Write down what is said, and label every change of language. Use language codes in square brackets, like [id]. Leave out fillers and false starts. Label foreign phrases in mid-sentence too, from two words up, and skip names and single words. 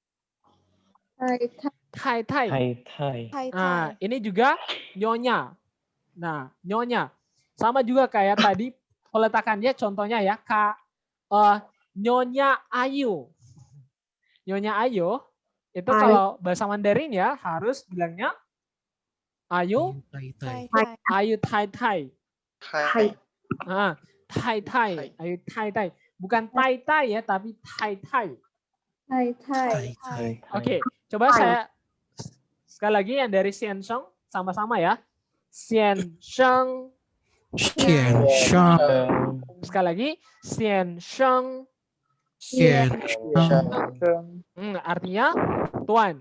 [zh] 太太. [id] Nah, ini juga nyonya. Nah, nyonya. Sama juga kayak tadi peletakannya contohnya ya, Nyonya Ayu. Nyonya Ayu itu kalau bahasa Mandarin ya harus bilangnya Ayu [zh] 太太. 太太。Ayu太太. [id] Bukan [zh] 太太 [id] ya, tapi [zh] 太太. [id] Oke, coba saya sekali lagi yang dari [zh] 先生 [id] sama-sama ya. [zh] 先生. [id] Sekali lagi [zh] 先生. [id] Artinya tuan.